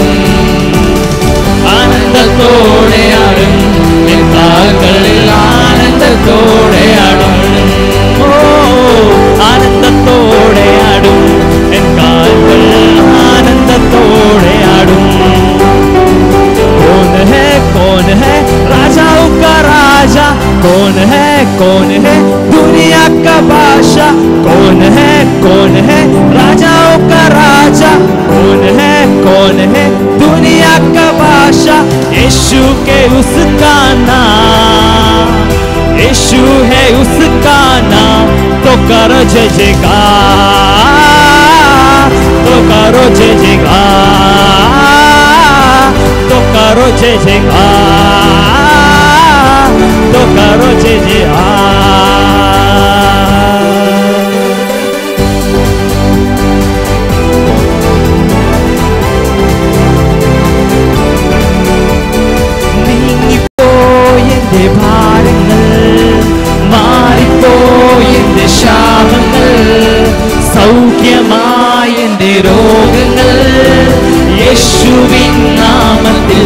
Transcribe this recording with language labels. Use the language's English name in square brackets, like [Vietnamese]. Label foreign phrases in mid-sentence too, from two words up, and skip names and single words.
[Malayalam] ആനന്ദത്തോടെയാടും എൻ കാൽകൾ, ആനന്ദത്തോടെയാടും. ഓ ആനന്ദത്തോടെയാടും എൻ കാൽകൾ, ആനന്ദത്തോടെയാടും. [Hindi] कौन है राजाओं का राजा, कौन है दुनिया का बादशाह. कौन है राजाओं का राजा, कौन है दुनिया का बादशाह. यीशु के उसका नाम, यीशु है उसका नाम. तो करो जय जयकार, तो करो जय जयकार, तो करो जय जयकार, तो करो जय जयकार. [Malayalam] നീങ്ങിപ്പോയെന്റെ ഭാരങ്ങൾ, മാറിപ്പോയെന്റെ ശാപങ്ങൾ, സൗഖ്യമായെന്റെ രോഗങ്ങൾ യേശുവിൻ നാമത്തിൽ.